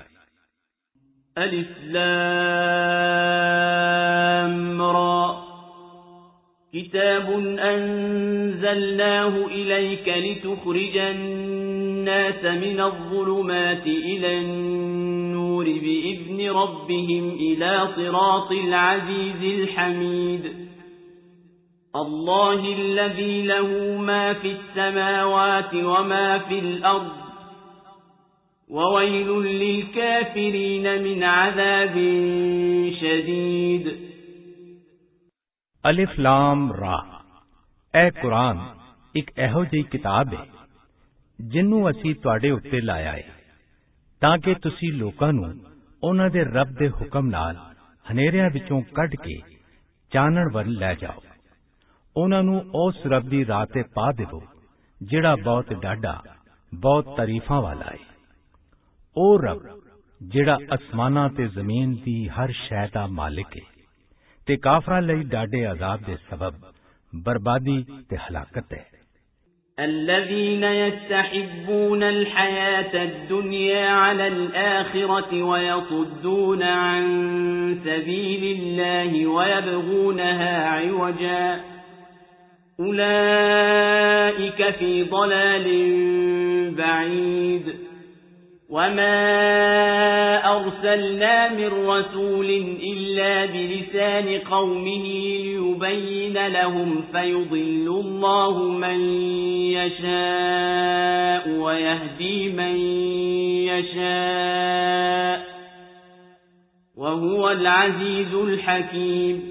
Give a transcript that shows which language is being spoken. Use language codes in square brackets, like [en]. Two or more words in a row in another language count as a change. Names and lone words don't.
[ar] الر كتاب أنزلناه إليك لتخرج الناس من الظلمات إلى النور بإذن ربهم إلى صراط العزيز الحميد. الله الذي له ما في السماوات وما في الأرض وويل للكافرين من عذاب شديد। الر. [pa] اے قرآن اک ایہو جی کتاب ہے جنوں اسی تہاڈے اتے لایا ہے تاکہ تسی لوکاں نوں اوہناں دے رب دے حکم نال ہنیریاں وچوں کڈھ کے چانن ول لے جاؤ. اوہناں نوں اس رب دی راہ تے پا دیوو جہڑا بہت ڈاڈھا بہت تعریفاں والا ہے. او رب جہڑا اسماناں تے زمین دی ہر شے دا مالک ہے تے کافراں لئی ڈاڈھے عذاب دے سبب بربادی تے ہلاکت ہے. [ar] الذين يستحبون الحياة الدنيا على الآخرة ويصدون عن سبيل الله ويبغونها عوجا أولئك في ضلال بعيد وما أرسلنا من رسول إلا بلسان قومه ليبين لهم فيضل الله من يشاء ويهدي من يشاء وهو العزيز الحكيم।